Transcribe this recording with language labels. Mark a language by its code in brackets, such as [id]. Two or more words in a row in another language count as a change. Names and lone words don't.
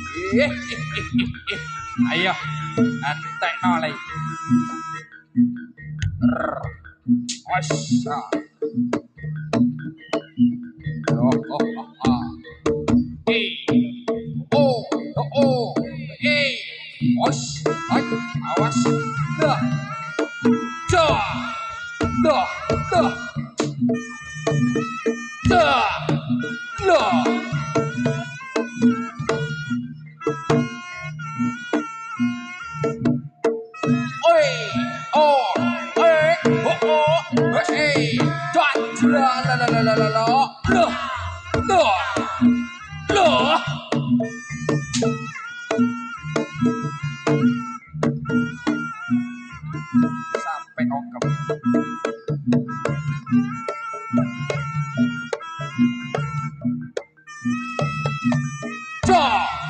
[jv] Ayo, entekno lagi. Osha. Oh, oh, oh, oh. Oh, oh, oh. Osh, awas. Dah. Dah. Dah. Dah. Dah. Dah. Oi, oh, la la la la la la, loh. Sampai ongkep. Dah.